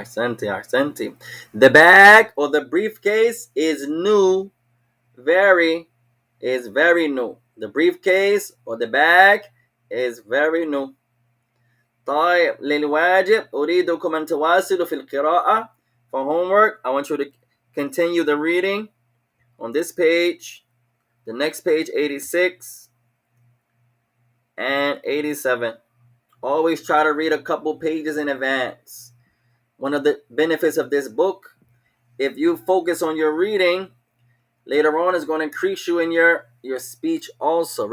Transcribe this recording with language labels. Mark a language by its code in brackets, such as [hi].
[ar] أحسنتي. [en] The bag or the briefcase is new, very is very new. The briefcase or the bag is very new. [ar] طيب للواجب أريدكم أن تواصلوا في القراءة. [en] For homework, I want you to continue the reading on this page, the next page 86 and 87. Always try to read a couple pages in advance. One of the benefits of this book, if you focus on your reading, later on it's going to increase you in your speech also.